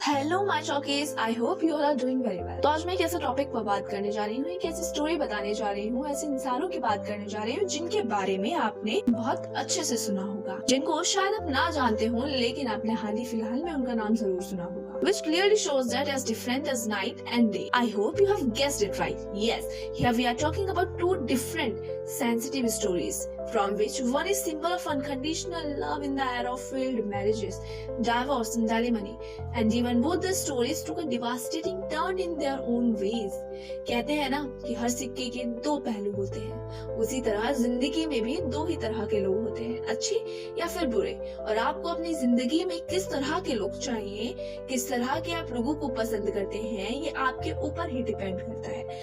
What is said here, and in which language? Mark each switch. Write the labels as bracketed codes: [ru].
[en] Hello my chokies, I hope you all are doing very well. [hi] तो आज मैं एक ऐसे टॉपिक पर बात करने जा रही हूँ, एक ऐसी स्टोरी बताने जा रही हूँ, ऐसे इंसानों की बात करने जा रही हूँ जिनके बारे में आपने बहुत अच्छे से सुना होगा, जिनको शायद आप ना जानते हो लेकिन आपने हाल ही फिलहाल में उनका नाम जरूर सुना होगा। [en] Which clearly shows that as different as night and day. I hope you have guessed it right. Yes, here we are talking about two different sensitive stories, from which one is symbol of unconditional love in the era of failed marriages, divorce and alimony, and even both the stories took a devastating turn in their own ways. [hi] कहते हैं ना कि हर सिक्के के दो पहलू होते हैं, उसी तरह जिंदगी में भी दो ही तरह के लोग होते हैं, अच्छे या फिर बुरे। और आपको अपनी जिंदगी में किस तरह के लोग चाहिए, किस तरह के आप लोगों को पसंद करते हैं, ये आपके ऊपर ही डिपेंड करता है।